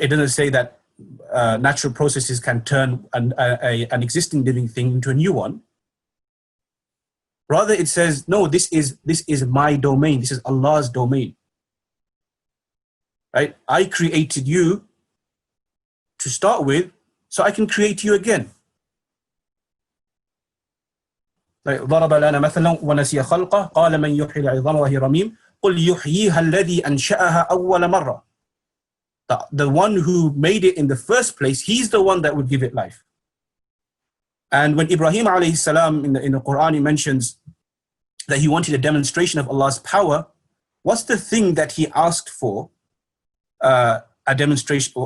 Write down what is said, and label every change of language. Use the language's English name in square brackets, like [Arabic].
[English] It doesn't say that natural processes can turn an existing living thing into a new one. Rather, it says, no, this is my domain. This is Allah's domain. Right? I created you to start with, so I can create you again. [Arabic] ضرب لنا مثلا ونسي خلقه قال من يحيي العظام وهي رميم قل يحييها الذي أنشأها أول مرة. [English] The one who made it in the first place, he's the one that would give it life. And when Ibrahim alayhi salam in the Quran, he mentions that he wanted a demonstration of Allah's power, what's the thing that he asked for a demonstration?